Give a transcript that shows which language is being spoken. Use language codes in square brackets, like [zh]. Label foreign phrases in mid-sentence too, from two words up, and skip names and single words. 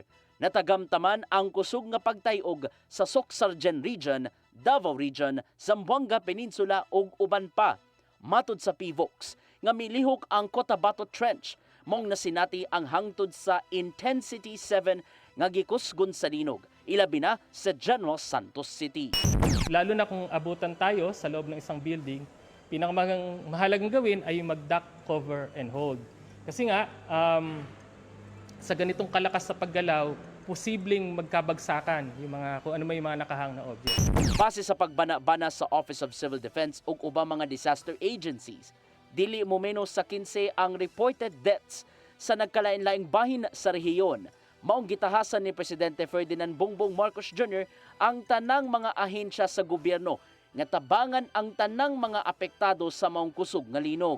[ceb] Natagamtaman ang kusog nga pagtay-og sa Socsargen Region, Davao Region, Zamboanga Peninsula ug uban pa. Matud sa Fivox, nga milihok ang Cotabato Trench, mong nasinati ang hangtod sa Intensity 7 nga gikusgon sa linog, ilabi na sa General Santos City. [tl] Lalo na kung abutan tayo sa loob ng isang building, pinakamahalagang gawin ay mag- [en] duck, cover, and hold. [tl] Kasi nga, sa ganitong kalakas sa paggalaw, posibleng magkabagsakan kung ano may mga nakahang na object. [ceb] Base sa pagbana-bana sa Office of Civil Defense ug ubang mga [en] disaster agencies, [ceb] dili mo menos sa 15 ang [en] reported deaths [ceb] sa nagkalain-laing bahin sa rehiyon. Maong gitahasan ni Presidente Ferdinand Bongbong Marcos Jr. ang tanang mga ahensya sa gobyerno nga tabangan ang tanang mga apektado sa maong kusog nga linog.